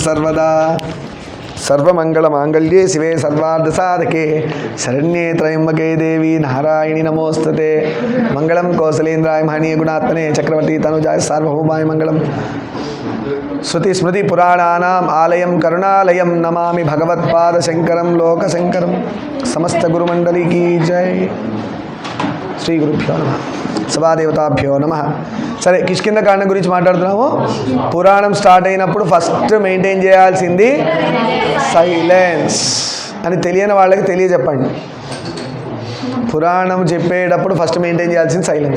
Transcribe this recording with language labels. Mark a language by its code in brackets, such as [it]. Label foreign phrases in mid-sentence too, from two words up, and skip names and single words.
[sa] सर्वदा सर्वमंगलमांगल्ये शिवे सर्वार्धसाधके शरण्ये त्र्यंबके देवी नारायणी नमोस्तुते मंगलम कौसलेन्द्राय महनीय गुणात्मने चक्रवर्ती तनुजाय सार्वभौमाय मंगलम श्रुति स्मृति पुराणानाम आलयम करुणालयम नमामि भगवत्पाद शंकरम लोक शंकरम समस्त [hi] गुरुमंडली की जय [sa] श्री गुरुभ्यो नमः సభాదేవతాభ్యో నమః. [te] సరే, కిష్కింధకాండం గురించి మాట్లాడుతున్నాము. పురాణం స్టార్ట్ అయినప్పుడు [en] first maintain [te] చేయాల్సింది సైలెన్స్ అని తెలియని వాళ్ళకి తెలియజెప్పండి. పురాణం చెప్పేటప్పుడు [en] first maintain [te] చేయాల్సింది సైలెన్స్.